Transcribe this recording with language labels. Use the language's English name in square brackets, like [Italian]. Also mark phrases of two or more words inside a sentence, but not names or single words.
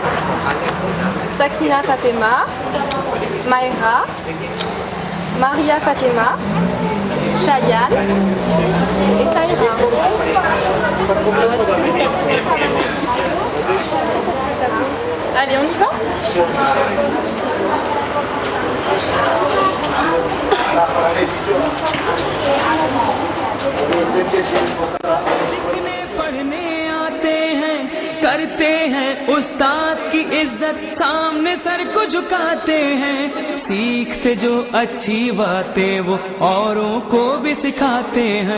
[French] Sakina Fatima. Maïra. Maria Fatima. Chayan. Et Taïra. Allez, on y va? [Hindi] पढ़ने आते हैं, करते हैं उस्ताद की इज्जत, सामने सर को झुकाते हैं, सीखते जो अच्छी बातें वो औरों को भी सिखाते हैं।